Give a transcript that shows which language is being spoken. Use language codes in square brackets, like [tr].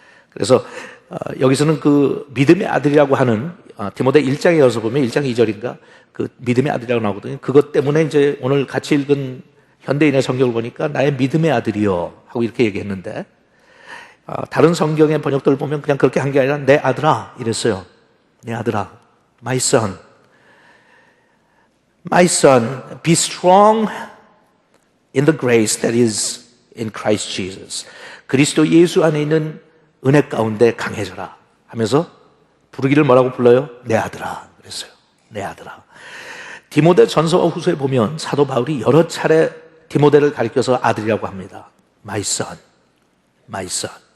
[ko] 그래서 여기서는 그 믿음의 아들이라고 하는 디모데 1장에 가서 보면 1장 2절인가 그 믿음의 아들이라고 나오거든요. 그것 때문에 이제 오늘 같이 읽은 현대인의 성경을 보니까 나의 믿음의 아들이여 하고 이렇게 얘기했는데 다른 성경의 번역들을 보면 그냥 그렇게 한 게 아니라 내 아들아 이랬어요. 내 아들아, [en] my son. My son, be strong in the grace that is in Christ Jesus. [ko] 그리스도 예수 안에 있는 은혜 가운데 강해져라 하면서 부르기를 뭐라고 불러요? 내 아들아 그랬어요. 내 아들아. 디모데 전서와 후서에 보면 사도 바울이 여러 차례 디모데를 가리켜서 아들이라고 합니다. [en] My son, my son.